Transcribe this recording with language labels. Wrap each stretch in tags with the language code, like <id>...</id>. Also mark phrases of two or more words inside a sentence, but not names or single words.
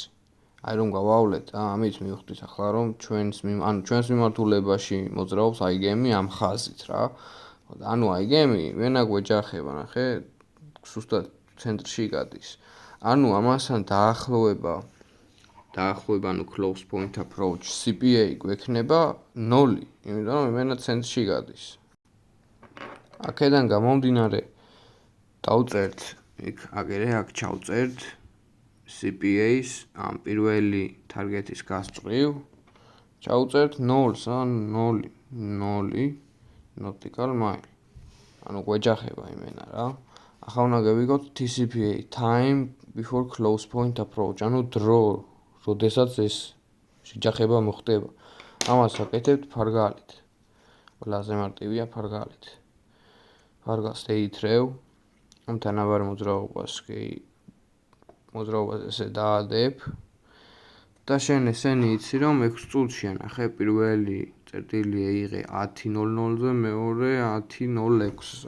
<ka>აი რომ გავავლეთ, ამით მივხვდით ახლა რომ ჩვენს მიმართულებაში მოძრაობს აი გემი ამ ხაზით რა. ანუ აი გემი ვენაგ ეჯახება, ნახე, სუსტად ცენტრში გადის. ანუ ამასთან დაახლოება, ანუ</ka> <en>close point approach</en> <ka>CPA გვექნება 0, იმიტომ რომ იმენა ცენტრში გადის. აქედან გამომდინარე დავწერთ, აქ ჩავწერთ CPA-ს ამ პირველი თარგეტის გასწვრივ. ჩავწერთ 0-ს, 0</ka> <en>nautical mile.</en> <ka>ანუ გვეჯახება იმენა რა. ახლა უნდა გავიგოთ TCPA,</ka> <en>time before close point approach,</en> <ka>ანუ დრო, როდესაც ეს შეჯახება მოხდება. ამას ვაკეთებთ ფარგალით. ყველაზე მარტივია ფარგალით. ფარგალს ეითრევ, ამ თანაბარ მოძრაობას ესე დაადებ და შენ ესენი იცი, რომ 6 წუთში ნახე პირველი წერტილი ეიღე 10:00-ზე, მეორე 10:06-ზე.</ka>